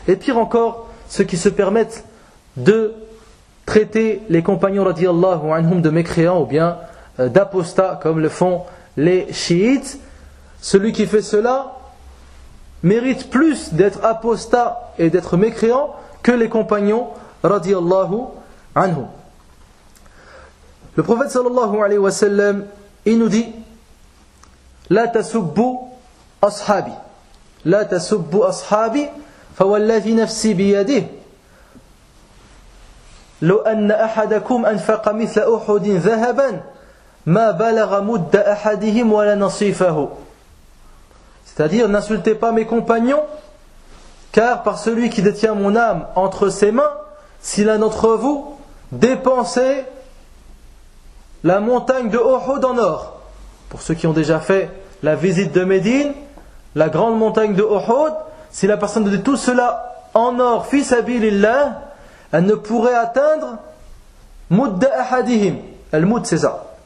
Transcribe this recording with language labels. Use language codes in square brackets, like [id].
[fr] Et pire encore, ceux qui se permettent de traiter les compagnons radiallahu anhum de mécréants ou bien d'apostats comme le font les chiites, celui qui fait cela mérite plus d'être apostat et d'être mécréant que les compagnons radiallahu anhum. Le prophète sallallahu alayhi wa sallam, il nous dit [ar] « La tasubbu ashabi » لا تسبوا أصحابي فوالذي نفسي بيده لو أن أحدكم أنفق مثل أحد ذهبا ما بلغ مد احدهم ولا نصيفه. [fr] C'est-à-dire, n'insultez pas mes compagnons, car par celui qui détient mon âme entre ses mains, si l'un d'entre vous dépensait la montagne de Uhud en or. Pour ceux qui ont déjà fait la visite de Médine, la grande montagne de Uhud, si la personne donnait tout cela en or, fi sabilillah, elle ne pourrait atteindre [ar] mudda ahadihim. [fr] Elle mudd, c'est ça.